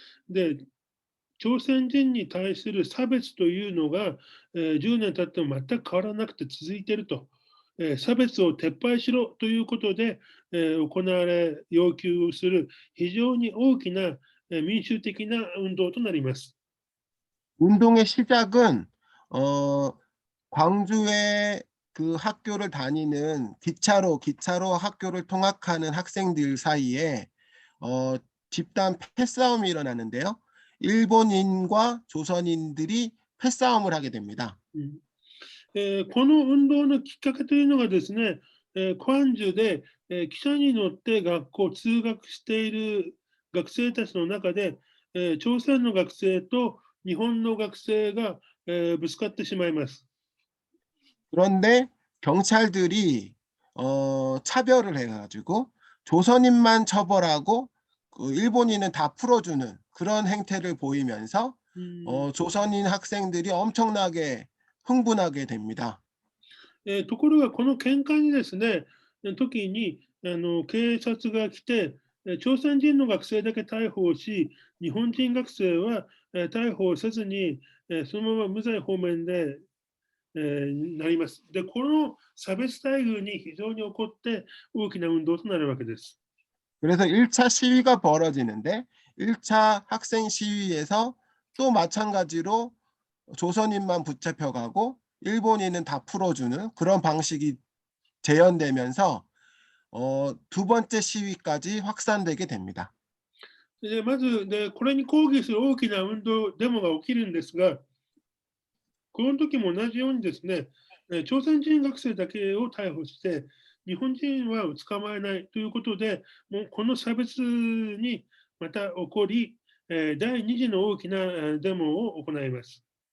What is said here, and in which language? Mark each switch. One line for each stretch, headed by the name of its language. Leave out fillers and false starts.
Japanese: で、朝鮮人に対する差別というのが、10年経っても全く変わらなくて続いていると。差別を撤廃しろということで、要求する非常に大きな民主的な運動となります。
Korean: 운동의 시작은 광주에 그 학교를 다니는 기차로 학교를 통학하는 학생들 사이에 집단 패싸움이 일어나는데요. 일본인과 조선인들이 패싸움을 하게 됩니다.
Japanese: この運動のきっかけというのがですね、광주で汽車に乗って通学している学生たちの中で、朝鮮の学生と日本の学生が、ぶつかってしまいます。
Korean: 그런데 경찰들이 차별을 해가지고 조선인만 처벌하고 그 일본인은 다 풀어주는 그런 행태를 보이면서 조선인 학생들이 엄청나게 흥분하게 됩니다.
Japanese: ところが、この喧嘩にですね、時に警察が来て、朝鮮人の学生だけ逮捕し、日本人学生は逮捕せずに、そのまま無罪方面で、なります。で、この差別待遇に非常に怒って大きな運動となるわけです。
Korean: 그래서 1차 시위가 벌어지는데 1차 학생 시위에서 또 마찬가지로 조선인만 붙잡혀가고 일본인은 다 풀어주는 그런 방식이 재현되면서 두 번째 시위까지 확산되게 됩니다.
Japanese: でまずで、これに抗議する大きな運動、デモが起きるんですが、この時も同じようにですね、朝鮮人学生だけを逮捕して、日本人は捕まえないということで、もうこの差別にまた起こり、第2次の大きなデモを行います。